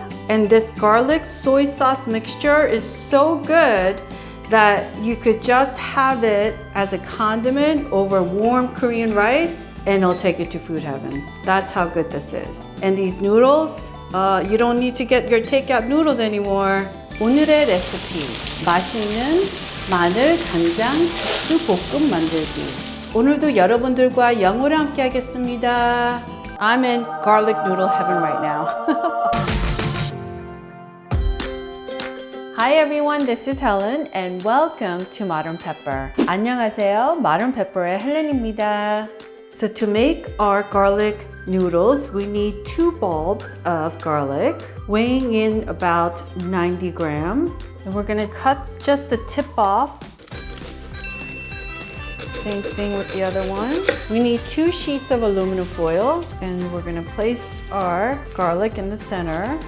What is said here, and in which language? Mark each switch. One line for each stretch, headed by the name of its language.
English: And this garlic soy sauce mixture is so good that you could just have it as a condiment over warm Korean rice and it'll take you to food heaven. That's how good this is. And these noodles, you don't need to get your takeout noodles anymore.
Korean: 오늘의 레시피, 맛있는 마늘간장 국수 볶음 만들기. 오늘도 여러분들과 영어를 함께 하겠습니다.
English: I'm in garlic noodle heaven right now. Hi everyone, this is Helen and welcome to Modern Pepper.
Korean: 안녕하세요, Modern Pepper의 헬렌입니다.
English: So to make our garlic noodles, we need 2 bulbs of garlic, weighing in about 90 grams. And we're gonna cut just the tip off. Same thing with the other one. We need 2 sheets of aluminum foil, and we're gonna place our garlic in the center.